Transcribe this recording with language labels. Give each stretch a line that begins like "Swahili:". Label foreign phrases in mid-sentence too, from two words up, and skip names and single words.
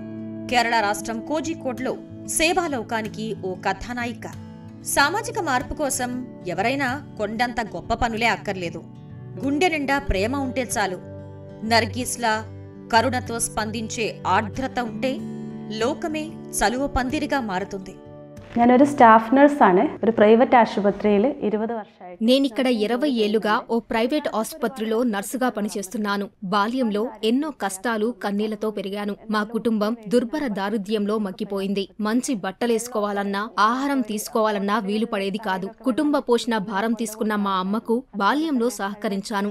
Telugu: కేరళ రాష్ట్రం కోజికోడ్లో సేవాలోకానికి ఓ కథానాయిక. సామాజిక మార్పు కోసం ఎవరైనా కొండంత గొప్ప పనులే అక్కర్లేదు, గుండె నిండా ప్రేమ ఉంటే చాలు. నర్గీస్లా కరుణతో స్పందించే ఆర్ద్రత ఉంటే లోకమే చలువ పందిరిగా మారుతుంది.
Malayalam: ഞാനൊരു സ്റ്റാഫ് നഴ്സാണ്. ഒരു പ്രൈവറ്റ് ആശുപത്രിയിൽ 20 വർഷമായി.
Telugu: నేనిక్కడ 20 ఏళ్లుగా ఓ ప్రైవేట్ ఆసుపత్రిలో నర్సుగా పనిచేస్తున్నాను. బాల్యంలో ఎన్నో కష్టాలు కన్నీళ్లతో పెరిగాను. మా కుటుంబం దుర్భర దారిద్ర్యంలో మగ్గిపోయింది. మంచి బట్టలేసుకోవాలన్నా, ఆహారం తీసుకోవాలన్నా వీలు పడేది కాదు. కుటుంబ పోషణ భారం తీసుకున్న మా అమ్మకు బాల్యంలో సహకరించాను.